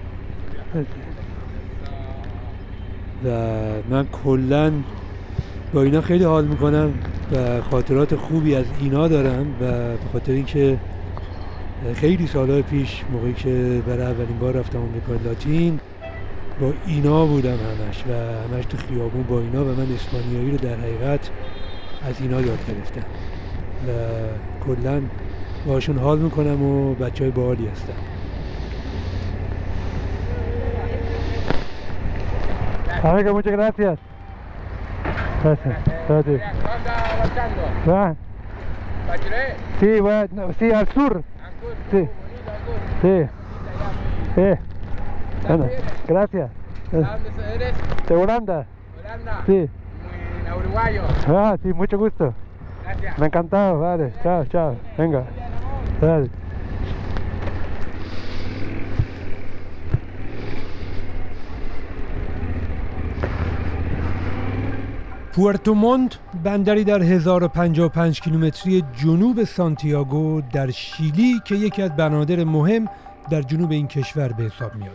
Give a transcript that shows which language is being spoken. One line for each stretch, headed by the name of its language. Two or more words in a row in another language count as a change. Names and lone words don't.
Persian: و من کلا با اینا خیلی حال میکنم و خاطرات خوبی از اینا دارم و به خاطر اینکه خیلی سالهای پیش موقعی که برای اولین بار رفتم آمریکای لاتین با اینا بودم همش و همش تو خیابون با اینا و من اسپانیایی رو در حقیقت از اینا یاد گرفتم و کلا باشون حال میکنم و بچهای باحالی هستن.
Spanish: Amigo, muchas gracias. Gracias. Gracias. ¿Va? Sí, bueno, sí, al sur. Sí. Sí. Sí. Bueno, gracias. ¿De dónde eres? De Holanda. Holanda. Sí. Muy uruguayo. Ah, sí, mucho gusto. Gracias. Me ha encantado, vale. Chao, chao. Venga. Dale.
Persian: پورتوموند بندری در 1055 کیلومتری جنوب سانتیاگو در شیلی که یکی از بنادر مهم در جنوب این کشور به حساب میاد.